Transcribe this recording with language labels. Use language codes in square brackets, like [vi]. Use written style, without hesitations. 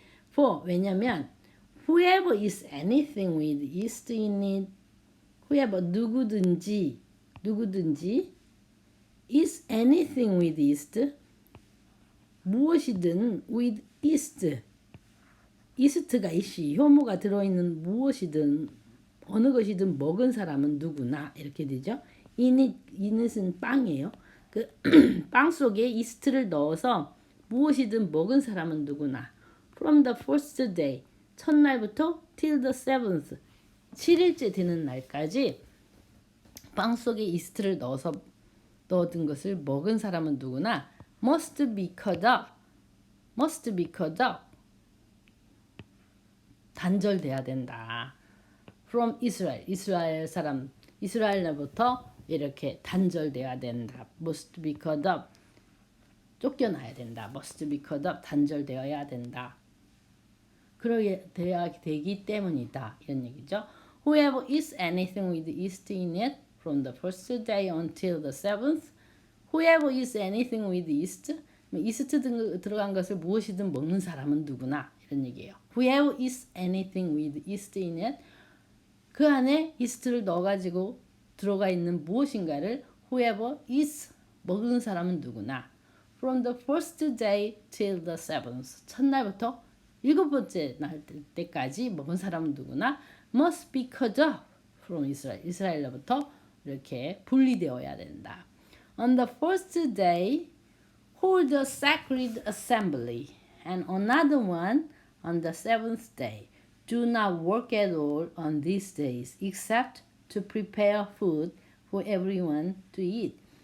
[en] For, [ko] 왜냐면 [en] whoever eats anything with yeast in it, whoever, [ko] 누구든지 [en] eats anything with yeast, [ko] 무엇이든 [en] with yeast, [ko] 이스트가 있이 효모가 들어있는 무엇이든 어느 것이든 먹은 사람은 누구나, 이렇게 되죠. 이닛은 빵이에요. 그 빵 속에 이스트를 넣어서 무엇이든 먹은 사람은 누구나. [en] From the first day, [ko] 첫날부터 [en] till the seventh, [ko] 7일째 되는 날까지 빵 속에 이스트를 넣어둔 것을 먹은 사람은 누구나 [en] must be cut up, [ko] 단절돼야 된다. [en] from Israel. [ko] 이스라엘 사람, 이스라엘로부터 이렇게 단절되어야 된다. [en] must be cut off. [ko] 쫓겨나야 된다. [en] must be cut off. [ko] 단절되어야 된다. 그러게 되어야 되기 때문이다. 이런 얘기죠. [en] Whoever eats anything with yeast in it from the first day until the seventh. Whoever eats anything with yeast. [ko] 이스트 들어간 것을 무엇이든 먹는 사람은 누구나 이런 얘기예요. [en] Whoever eats anything with yeast in it. [ko] 그 안에 이스트를 넣어가지고 들어가 있는 무엇인가를 [en] whoever eats [ko] 먹는 사람은 누구나 [en] from the first day till the seventh. [ko] 첫날부터 일곱 번째 날 때까지 먹은 사람은 누구나 [en] must be cut off from Israel. [ko] 이스라엘로부터 이렇게 분리되어야 된다. [en] On the first day, hold a sacred assembly, and another one on the seventh day. Do not work at all on these days, except to prepare food for everyone to eat.